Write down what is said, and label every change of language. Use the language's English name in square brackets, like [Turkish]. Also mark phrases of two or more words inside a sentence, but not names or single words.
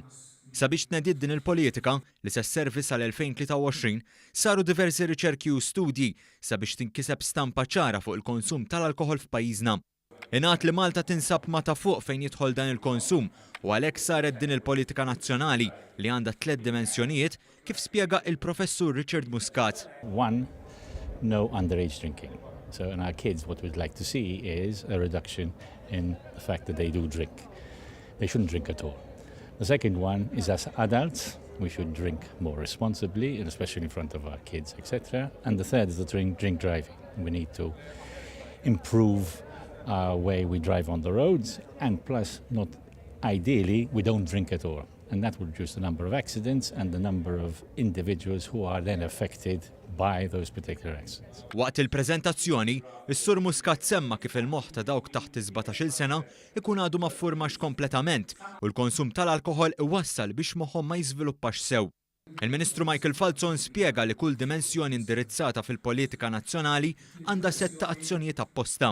[Maltese] Sabiex tnediet din il-politika li se sservi sal-2023 saru diversi riċerki u studji sabiex tinkiseb stampa ċara fuq il-konsum tal-alkohol f'pajjiżna. Ingħad li Malta tinsab ma ta' fuq fejn jidħol dan il-konsum u għalhekk saret din il-politika nazzjonali li għandha 3 dimensjonijiet kif spjega il-Professur Richard Muscat. [English] One, no underage drinking. So in our kids what we'd like to see is a reduction in the fact that they do drink. They shouldn't drink at all. The second one is as adults we should drink more responsibly, and especially in front of our kids, etc. And the third is the drink driving. We need to improve our way we drive on the roads, and plus, not ideally, we don't drink at all. And that would reduce the number of accidents and the number of individuals who are then affected by those particular accidents. [Maltese] Waqt il-preżentazzjoni, is-Sur Muscat semma kif il-moħħ ta' dawk taħt 17-il sena ikun għadu ma ffurmax kompletament u l-konsum tal-alkohol iwassal biex moħħhom ma jiżviluppax sew. Il-Ministru Michael Falzon spjega li kull dimensjoni indirizzata fil-politika nazzjonali għandha setta azzjonijiet apposta.